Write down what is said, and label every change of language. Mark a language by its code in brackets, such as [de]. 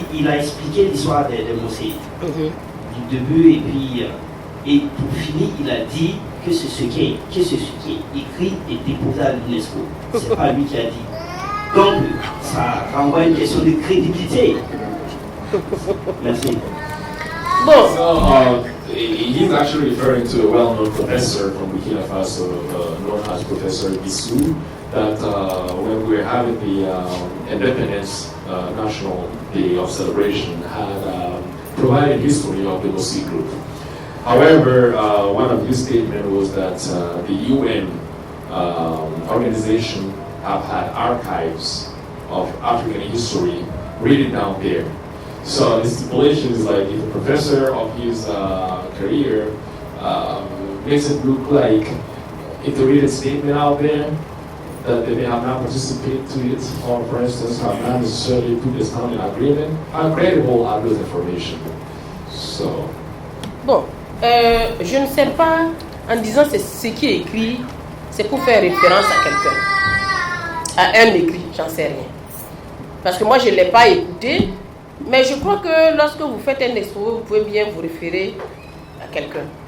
[fr] il a expliqué l'histoire des Mossi du début et pour finir, il a dit que c'est ce qui est écrit et déposé à l'UNESCO. C'est pas lui qui a dit. Donc, ça renvoie à une question de crédibilité. Merci. [en] So, he's actually referring to a well-known professor from Burkina Faso, known as Professor Bissou, that when we were having the Independence National Day of Celebration, had provided history of the Mossi group. However, one of his statements was that the UN organization have had archives of African history written down there. So the stipulation is like if a professor of his career makes it look like if they read a statement out there that they may have not participated to it, or for instance have not necessarily put this down in agreement, how credible are those information? So. [fr] Bon. Je ne sais pas, en disant c'est ce qui est écrit, c'est pour faire référence à quelqu'un, à un écrit, j'en sais rien. Parce que moi je ne l'ai pas écouté, mais je crois que lorsque vous faites un expo, vous pouvez bien vous référer à quelqu'un.